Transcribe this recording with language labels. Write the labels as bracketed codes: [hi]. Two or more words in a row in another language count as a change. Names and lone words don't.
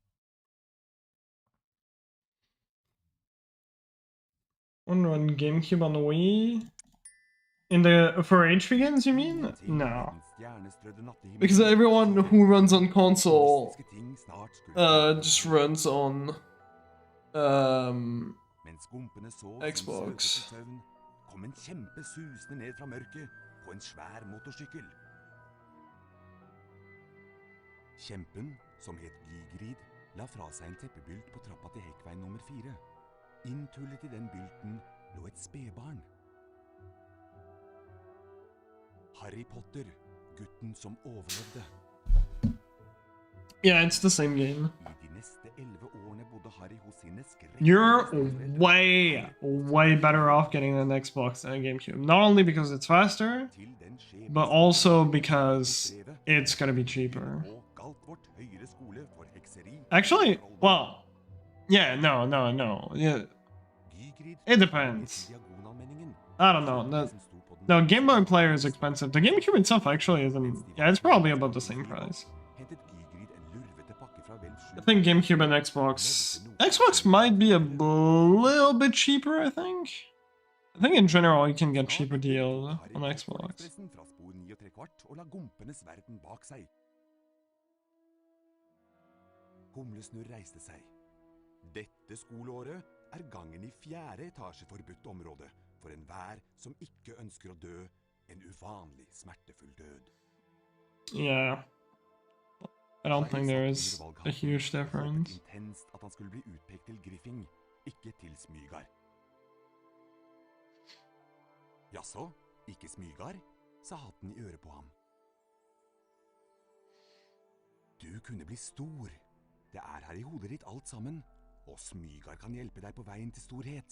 [en] One run GameCube on the Wii. In the for HP games, you mean? No. Because everyone who runs on console just runs on Xbox. [no] Kom en kjempe susende ned fra mørket på en svær motorsykkel. Kjempen, som het Gigrid, la fra seg en teppebylt på trappa til Hekkveien nummer 4. Inntullet i den bylten lå et spedbarn. Harry Potter, gutten som overlevde. [en] Yeah, it's the same game. [no] I de neste 11 årene bodde Harry hos sine [en] You're way better off getting an Xbox than a GameCube. Not only because it's faster, but also because it's gonna be cheaper. Actually, well, yeah, no. Yeah, it depends. I don't know. No, Game Boy Player is expensive. The GameCube itself actually isn't. Yeah, it's probably about the same price. I think GameCube and Xbox might be a little bit cheaper, I think. I think in general you can get cheaper deals on Xbox. [no] Humlesnurr reiste seg. Dette skoleåret gangen i 4. etasje forbudt område for enhver som ikke ønsker å dø en uvanlig smertefull død. [en] Yeah. I don't think there is a huge difference. [no] Intenst at han skulle bli utpekt til Griffing, ikke til Smygar. Jaså, ikke Smygar, sa hatten i øret på ham. Du kunne bli stor. Det her i hodet ditt alt sammen, og Smygar kan hjelpe deg på veien til storhet.